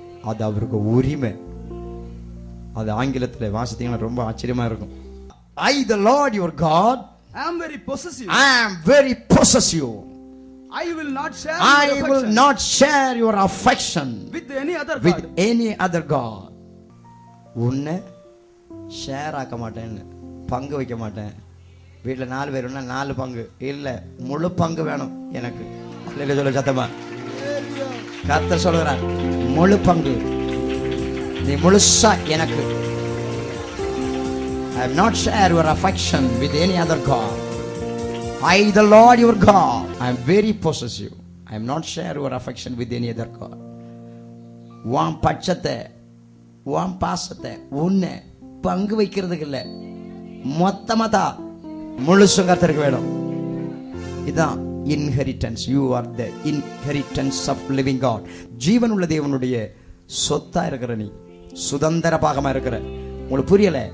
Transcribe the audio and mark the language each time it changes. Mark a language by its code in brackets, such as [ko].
[ta] அது அவருக்கு உரிமை. அது ஆங்கிலத்தில் வாசித்தீங்கன்னா ரொம்ப ஆச்சரியமா இருக்கும். [en] I, the Lord your God, am very possessive. I will not share your affection with any other god. [ta] உன்னை ஷேர் ஆக்க மாட்டேன், பங்கு வைக்க மாட்டேன். வீட்டில் 4 பேர் 4 பங்கு இல்ல, முழு பங்கு வேணும் எனக்கு. சொல்ல சத்தமா கர்த்தர் சொல்கிறார், முழு பங்கு நீ முழுசா எனக்கு. [en] I have not shared your affection with any other god. I, the Lord your God, I am very possessive. I am not share your affection with any other god. [ta] உன் பட்சத்தை, உன் பாசத்தை, உன்னை பங்கு வைக்கிறதுக்கு இல்லை, மொத்தமா தான், முழுசும் கர்த்தருக்கு வேணும். இதுதான் [en] Inheritance. You are the inheritance of living God. [ta] ஜீவன் உள்ள தேவனுடைய சொத்தா இருக்கிற நீ, சுதந்திர பாகமா இருக்கிற. உங்களுக்கு புரியல?